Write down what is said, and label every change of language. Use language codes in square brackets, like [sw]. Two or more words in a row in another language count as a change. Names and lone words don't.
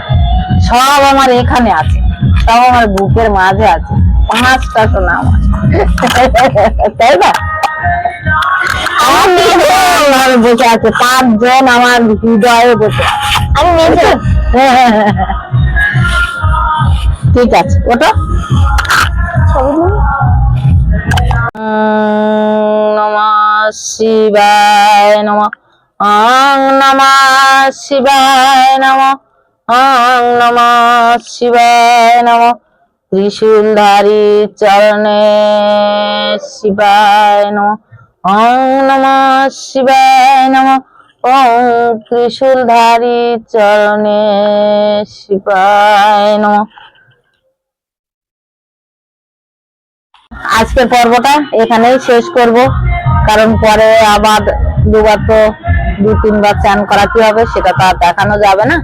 [bn] সব আমার এখানে আছে, সব আমার বুকের মাঝে আছে, পাঁচটা সোনা আমার। তাই না? আমার বসে আছে, 5 জন আমার হৃদয়ে বসে। আমি মেজো। ঠিক আছে, ওটা [sa] নমঃ শিবায় নমঃ। ওং নমঃ শিবায় নমঃ। ওং নমঃ শিবায় নমঃ। ত্রিশূলধারী চরণে শিবায় নমঃ। ওং নমঃ শিবায় নমঃ। ওং ত্রিশূলধারী চরণে শিবায় নমঃ। [bn] আজকের পর্বটা এখানেই শেষ করব, কারণ পরে আবার দুবার তো 2-3 বার চান করাতে হবে, সেটা তো আর দেখানো যাবে না।